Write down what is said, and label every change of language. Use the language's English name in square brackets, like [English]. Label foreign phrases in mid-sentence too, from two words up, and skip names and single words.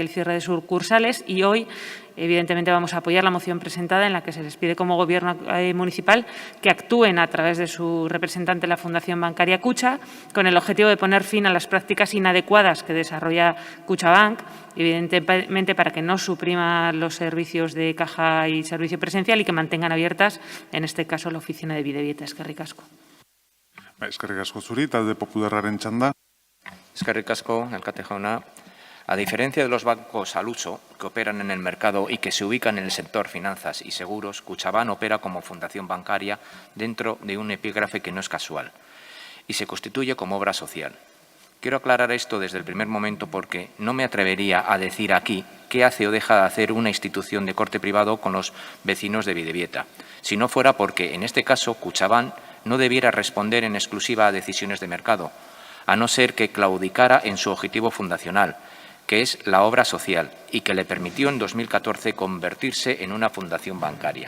[Spanish] el cierre de sucursales y hoy, evidentemente, vamos a apoyar la moción presentada en la que se les pide como Gobierno municipal que actúen a través de su representante, la Fundación Bancaria Kutxa, con el objetivo de poner fin a las prácticas inadecuadas que desarrolla Kutxabank, evidentemente para que no suprima los servicios de caja y servicio presencial y que mantengan abiertas, en este caso, la oficina de Bidebieta. [Basque] Eskerrik asko. Eskerrik asko zuri, talde popularraren txanda. Eskerrik asko, alkate jauna. [Spanish] A diferencia de los bancos al uso que operan en el mercado y que se ubican en el sector finanzas y seguros, Kutxabank opera como fundación bancaria dentro de un epígrafe que no es casual y se constituye como obra social. Quiero aclarar esto desde el primer momento porque no me atrevería a decir aquí qué hace o deja de hacer una institución de corte privado con los vecinos de Bidebieta, si no fuera porque, en este caso, Kutxabank no debiera responder en exclusiva a decisiones de mercado, a no ser que claudicara en su objetivo fundacional, que es la obra social y que le permitió en 2014 convertirse en una fundación bancaria.